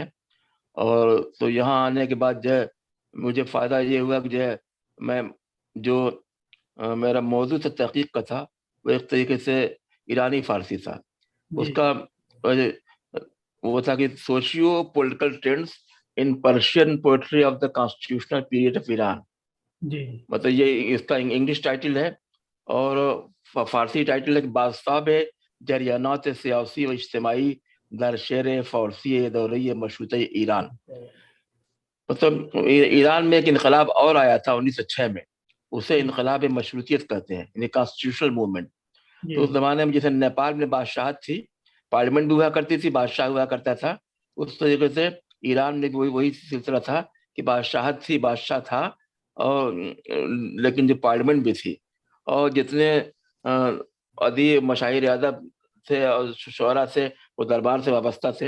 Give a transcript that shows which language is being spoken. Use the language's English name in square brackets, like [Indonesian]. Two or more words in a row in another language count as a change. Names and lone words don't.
[Urdu] اور تو یہاں آنے کے بعد جو ہے مجھے فائدہ یہ ہوا کہ جو ہے میں جو میرا موضوع سے تحقیق کا تھا وہ ایک طریقے سے ایرانی فارسی تھا. اس کا وہ تھا کہ [English] Socio-political trends in Persian poetry of the constitutional period of Iran. [Urdu] مطلب یہ اس کا [English] English title [Urdu] ہے، اور فارسی ٹائٹل ہے کہ [Persian] بازتاب جریانات سیاسی و اجتماعی در شعر فارسی دوره مشروطہ ایران. [Urdu] مطلب ایران میں ایک انقلاب اور آیا تھا 1906 میں، اسے انقلاب مشروطیت کہتے ہیں، یعنی [English] constitutional movement. [Urdu] تو اس زمانے میں جیسے نیپال میں بادشاہت تھی، پارلیمنٹ بھی ہوا کرتی تھی، بادشاہ ہوا کرتا تھا، اس طریقے سے ایران میں وہی سلسلہ تھا کہ بادشاہت تھی، بادشاہ تھا، اور لیکن جو پارلیمنٹ بھی تھی، اور جتنے ادیب مشاہیر ادب تھے اور شعراء سے وہ دربار سے وابستہ تھے.